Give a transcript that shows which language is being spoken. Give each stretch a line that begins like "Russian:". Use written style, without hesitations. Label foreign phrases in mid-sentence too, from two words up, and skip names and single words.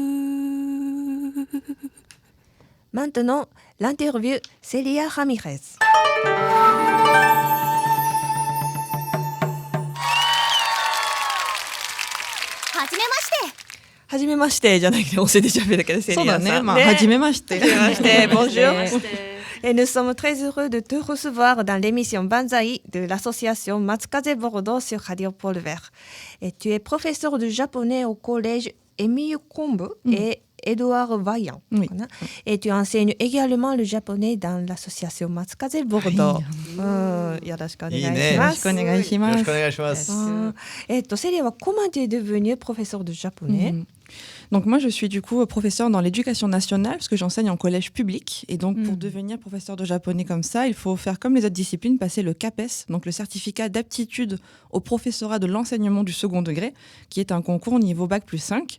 French: Maintenant, l'interview Celia Ramirez.
Japanese: はじめましてじゃないけど、教えてしゃべるだけでセリアさん。そうだね。まあ、はじめまして。
French: Bonjour. Et nous sommes très heureux de te recevoir dans l'émission Banzai de l'association Matsukaze Bordeaux sur Radio Pôle Vert. Et tu es professeur de japonais au collège Émile Combes et Édouard Vaillant. Oui. Et tu enseignes également le japonais dans l'association Matsukaze Bordeaux.
Japanese: よろしくお願いします。よろしくお願いします。よろしくお願いします。
French: セリアは comment tu es devenu professeur de japonais? Donc moi je suis du coup professeur dans l'éducation nationale parce que j'enseigne en collège public et donc pour devenir professeur de japonais comme ça, il faut faire comme les autres disciplines, passer le CAPES, donc le certificat d'aptitude au professorat de l'enseignement du second degré, qui est un concours niveau bac plus 5.